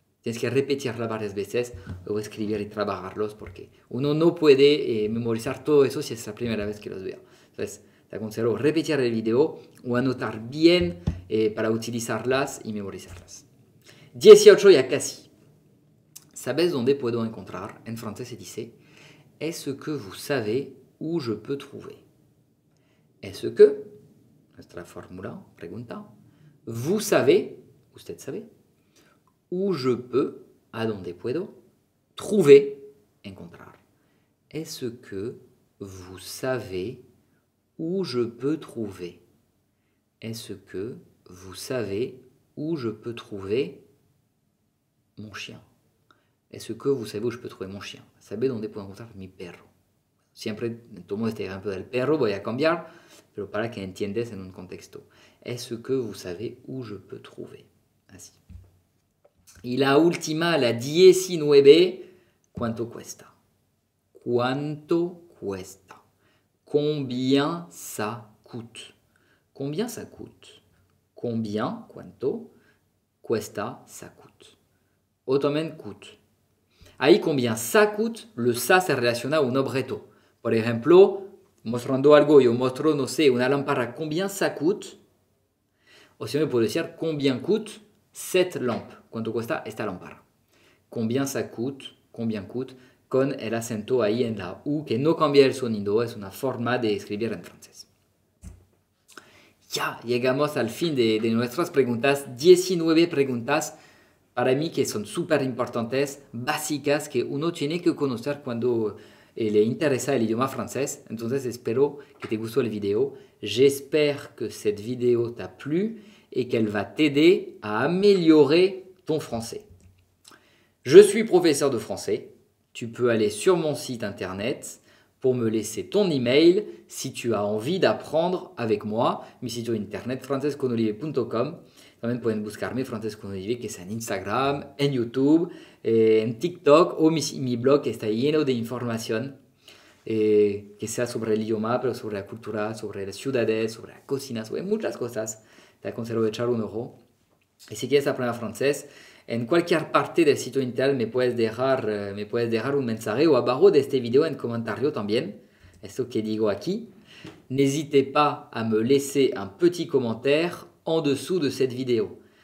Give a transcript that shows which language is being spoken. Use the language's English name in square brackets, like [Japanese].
[Spanish] Tienes que repetirla varias veces, luego escribir y trabajarlos, porque uno no puede memorizar todo eso si es la primera vez que los veo. Entonces, te aconsejo repetir el video o anotar bien para utilizarlas y memorizarlas. 18, ya casi. ¿Sabes dónde puedo encontrar? En francés se dice, [French] est-ce que vous savez où je peux trouver? Est-ce que, [Spanish] nuestra fórmula, pregunta, [French] vous savez, [Spanish] usted sabe, [French] où je peux, [Spanish] a donde puedo, trouver, encontrar. [French] Est-ce que vous savez où je peux trouver? Est-ce que vous savez où je peux trouver mon chien? Est-ce que vous savez où je peux trouver mon chien? [Spanish] ¿Sabe dónde puedo encontrar mi perro? Siempre tomo este ejemplo del perro, voy a cambiar, pero para que entiendas en un contexto. [French] Est-ce que vous savez où je peux trouver? [Spanish] Así. Y la última, la 19, ¿cuánto cuesta? ¿Cuánto cuesta? [French] Combien ça coûte? Combien ça coûte? Combien, ¿cuánto? [Spanish] Cuesta, [French] ça coûte. [Spanish] O también coûte. Ahí [French] combien ça coûte, [Spanish] le ça se relaciona a un objeto. Por ejemplo, mostrando algo, yo muestro, no sé, una lámpara. [French] Combien ça coûte? [Spanish] O si me puedo decir, [French] combien coûte cette lampe? [Spanish] ¿Cuánto cuesta esta lámpara? [French] Combien ça coûte? Combien coûte? [Spanish] Con el acento ahí en la U, que no cambia el sonido, es una forma de escribir en francés. Ya, llegamos al fin de nuestras preguntas. 19 preguntas para mí que son súper importantes, básicas, que uno tiene que conocer cuando le interesa el idioma francés. Entonces espero que te gustó el video. [French] J'espère que cette vidéo t'a plu et qu'elle va t'aider à améliorer ton français. Je suis professeur de français. Tu peux aller sur mon site internet pour me laisser ton email si tu as envie d'apprendre avec moi. [Spanish] Mi sitio internet francesconolivier.com. También pueden buscarme Francés con Olivier, que es en Instagram, en YouTube, en TikTok o mi blog que está lleno de información que sea sobre el idioma, pero sobre la cultura, sobre las ciudades, sobre la cocina, sobre muchas cosas. Te aconsejo echar un ojo. Y si quieres aprender francés, en cualquier parte del sitio internet me puedes dejar un mensaje o abajo de este video en comentario también. Esto que digo aquí. [French] N'hésitez pas à me laisser un petit commentaire en dessous de cette vidéo.